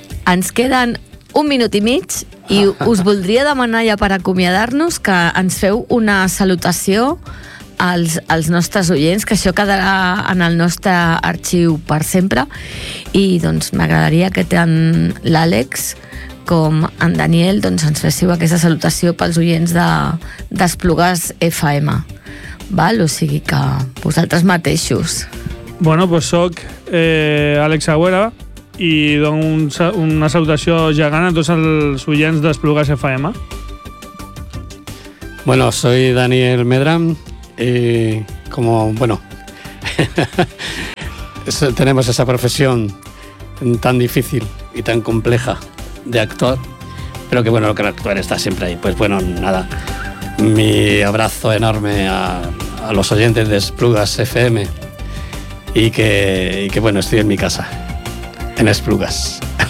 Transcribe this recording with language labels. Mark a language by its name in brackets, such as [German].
[Catalan] Ens queden un minut i mig i us voldria demanar ja per acomiadar-nos que ens feu una salutació als nostres oients, que això quedarà en el nostre arxiu per sempre. I doncs m'agradaria que tant l'Àlex com en Daniel doncs, ens féssiu aquesta salutació pels oients d'Esplugues FM. Val? O sigui que vosaltres mateixos. Bueno, pues soc Àlex Agüera, i dono una salutació gegant a tots els oients d'Esplugues FM. [Spanish] Bueno, soy Daniel Medram y como, bueno, tenemos esa profesión tan difícil y tan compleja de actuar, pero que bueno, lo que el actuar está siempre ahí. Pues bueno, nada, mi abrazo enorme a los oyentes de Esplugas FM y que bueno, estoy en mi casa, en Esplugas.